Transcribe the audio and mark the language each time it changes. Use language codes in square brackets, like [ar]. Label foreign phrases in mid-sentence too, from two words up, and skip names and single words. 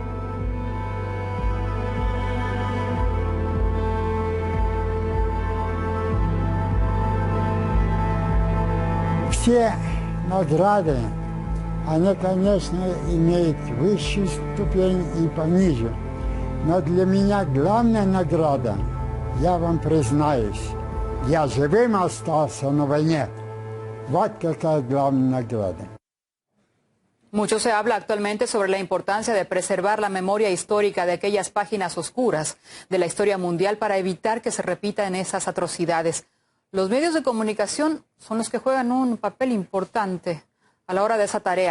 [ru] Все награды, они, конечно, имеют высшую ступень и пониже. Но для меня главная награда, я вам признаюсь, я живым остался на войне. Вот какая главная награда. [es] Mucho se habla actualmente sobre la importancia de preservar la memoria histórica de aquellas páginas oscuras de la historia mundial para evitar que se repitan esas atrocidades. Los medios de comunicación son los que juegan un papel importante a la hora de esa tarea.